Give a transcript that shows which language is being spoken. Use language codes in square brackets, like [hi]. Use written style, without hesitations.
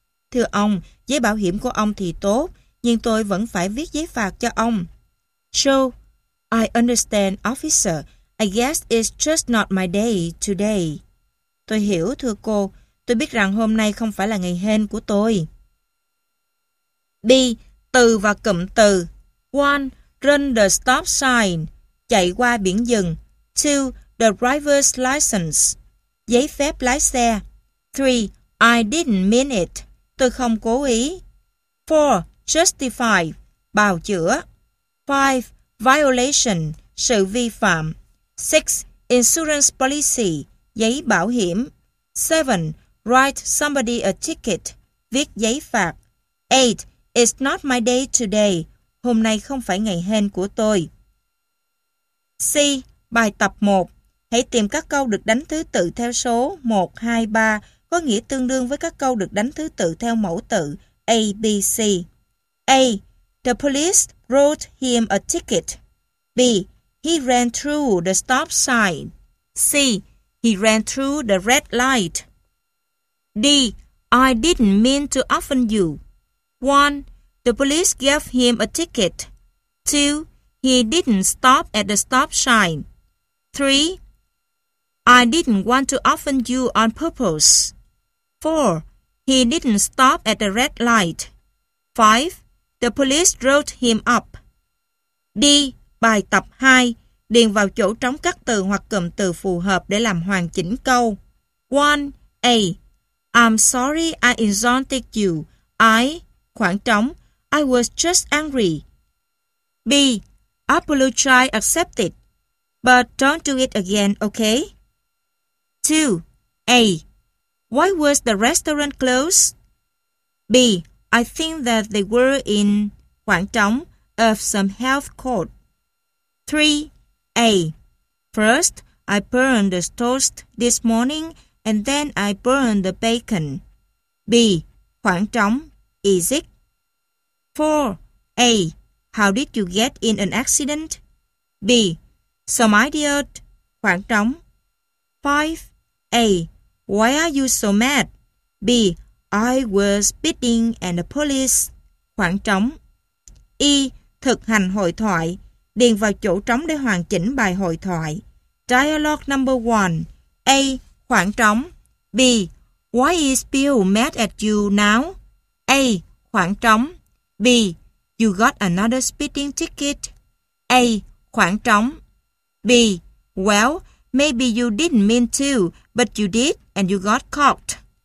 [vi] Thưa ông, giấy bảo hiểm của ông thì tốt, nhưng tôi vẫn phải viết giấy phạt cho ông. [en] Joe, I understand, officer. I guess it's just not my day today. [vi] Tôi hiểu, thưa cô. Tôi biết rằng hôm nay không phải là ngày hên của tôi. B. Từ và cụm từ. 1. [en] Run the stop sign. [vi] Chạy qua biển dừng. [en] 2. The driver's license. [vi] Giấy phép lái xe. [en] 3. I didn't mean it. [vi] Tôi không cố ý. [en] 4. Justify. [vi] Bào chữa. 5. Violation, sự vi phạm. 6. [en] Insurance policy, [vi] giấy bảo hiểm. 7. [en] Write somebody a ticket, [vi] viết giấy phạt. 8. [en] It's not my day today, [vi] hôm nay không phải ngày hên của tôi. C. Bài tập 1. Hãy tìm các câu được đánh thứ tự theo số 1, 2, 3, có nghĩa tương đương với các câu được đánh thứ tự theo mẫu tự A, B, C. [en] A. The police wrote him a ticket. B. He ran through the stop sign. C. He ran through the red light. D. I didn't mean to offend you. 1. The police gave him a ticket. 2. He didn't stop at the stop sign. 3. I didn't want to offend you on purpose. 4. He didn't stop at the red light. 5. The police wrote him up. D. [vi] Bài tập 2. Điền vào chỗ trống các từ hoặc cụm từ phù hợp để làm hoàn chỉnh câu. [en] 1. A. I'm sorry I insulted you. I, [vi] khoảng trống, [en] I was just angry. B. Apologize accepted. But don't do it again, okay? 2. A. Why was the restaurant closed? B. I think that they were in, [vi] khoảng trống, [en] of some health code. 3. A. First, I burned the toast this morning and then I burned the bacon. B. [vi] Khoảng trống, [en] is it? 4. A. How did you get in an accident? B. Some idiot, [vi] khoảng trống. [en] 5. A. Why are you so mad? B. I was beating and the police, [vi] khoảng trống. E. Thực hành hội thoại. Điền vào chỗ trống để hoàn chỉnh bài hội thoại. [en] Dialogue number 1. A. [vi] Khoảng trống. [en] B. Why is Bill mad at you now? A. [vi] Khoảng trống. [en] B. You got another speeding ticket. A. [vi] Khoảng trống. [en] B. Well, maybe you didn't mean to, but you did and you got caught.